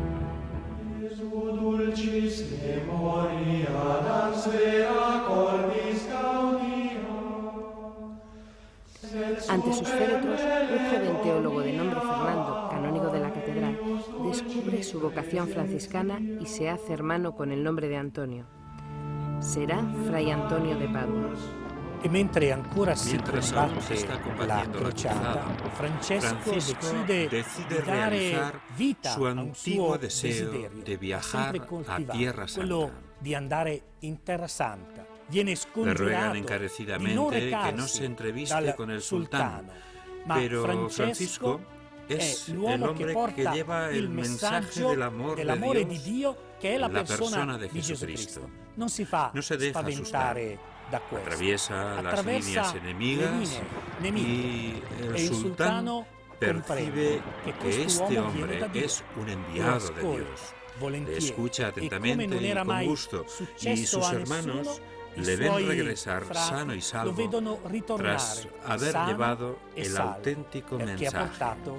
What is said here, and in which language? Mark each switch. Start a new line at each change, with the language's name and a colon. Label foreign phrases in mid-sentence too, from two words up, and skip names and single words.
Spanish: Ante sus féretros, un joven teólogo de nombre Fernando, canónigo de la catedral, descubre su vocación franciscana y se hace hermano con el nombre de Antonio. Será Fray Antonio de Padua.
Italian: E mentre ancora si combatte la crociata, Francesco decide di dare vita a un suo desiderio,
Spanish: de viajar a Tierra Santa.
Italian: Quello di andare in Terra Santa. Viene
Spanish: Le ruegan encarecidamente que no se entreviste con el sultán, pero Francisco es el hombre que lleva el mensaje del amor de Dios,
Italian: che è la
Spanish: persona de Jesucristo. No se deja asustar. Atraviesa las líneas enemigas y el sultán percibe que este hombre es un enviado de Dios. Le escucha atentamente y con gusto, y sus hermanos le ven regresar sano y salvo tras haber llevado el auténtico mensaje.